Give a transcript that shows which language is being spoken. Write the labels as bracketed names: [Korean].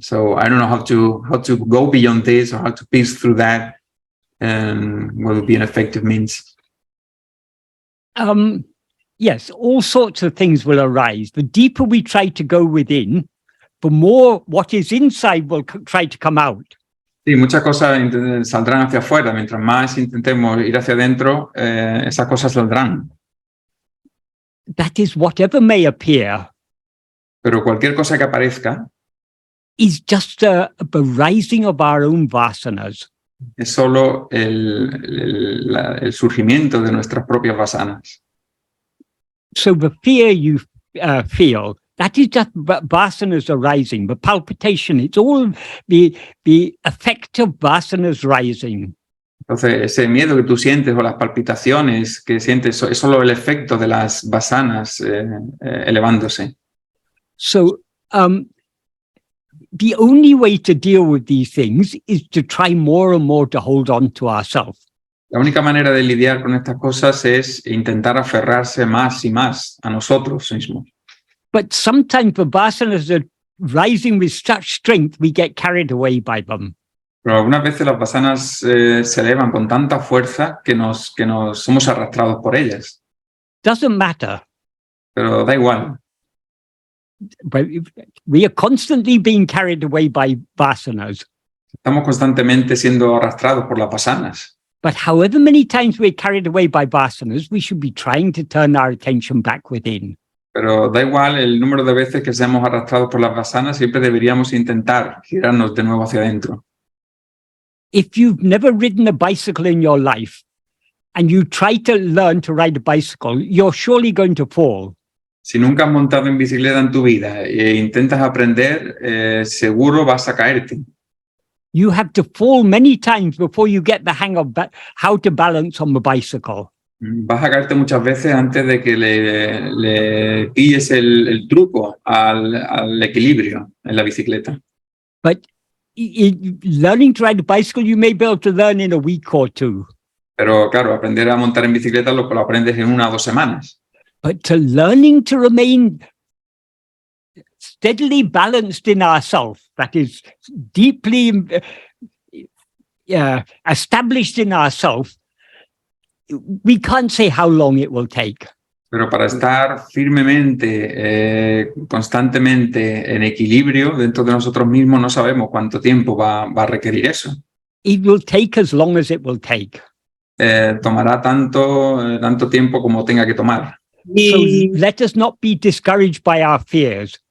[English] So I don't know how to go beyond this, or how to piece through that, and what would be an effective means. Yes, all sorts of things will arise. The deeper we try to go within, the more what is inside will try to come out. [Spanish] Sí, muchas cosas saldrán hacia afuera. Mientras más intentemos ir hacia adentro, esas cosas saldrán. [English] That is, whatever may appear, [Spanish] pero cualquier cosa que aparezca [English] is just a rising of our own vasanas. [Spanish] Es solo el surgimiento de nuestras propias vasanas. [English] So the fear you feel, that is just vasanas arising. The palpitation, it's all the effect of vasanas rising. [Spanish] Entonces, ese miedo que tú sientes o las palpitaciones que sientes es solo el efecto de las vasanas elevándose. [English] So, the only way to deal with these things is to try more and more to hold on to ourselves. [Spanish] La única manera de lidiar con estas cosas es intentar aferrarse más y más a nosotros mismos. [English] But sometimes the vasanas are rising with such strength, we get carried away by them. [Spanish] Pero algunas veces las vasanas se elevan con tanta fuerza que nos somos arrastrados por ellas. [English] Doesn't matter. [Spanish] Pero da igual. [English] But we are constantly being carried away by vasanas. [Spanish] Estamos constantemente siendo arrastrados por las vasanas. [English] But however many times we're carried away by vasanas, we should be trying to turn our attention back within. [Spanish] Pero da igual el número de veces que seamos arrastrados por las vasanas, siempre deberíamos intentar girarnos de nuevo hacia adentro. [English] If you've never ridden a bicycle in your life and you try to learn to ride a bicycle, you're surely going to fall. [Spanish] Si nunca has montado en bicicleta en tu vida e intentas aprender, seguro vas a caerte. [English] You have to fall many times before you get the hang of how to balance on the bicycle. [Spanish] Vas a caerte muchas veces antes de que le pilles el truco al equilibrio en la bicicleta. [English] But learning to ride a bicycle, you may be able to learn in a week or two. [Spanish] Pero claro, aprender a montar en bicicleta lo aprendes en 1 o 2 semanas. [English] But to learning to remain steadily balanced in ourselves, that is deeply established in ourselves, we can't say how long it will take. [Spanish] Pero para estar firmemente, constantemente en equilibrio dentro de nosotros mismos, no sabemos cuánto tiempo va a requerir eso. [English] It will take as long as it will take. [Spanish] Tomará tanto tiempo como tenga que tomar. [English] So let us not be discouraged by our fears.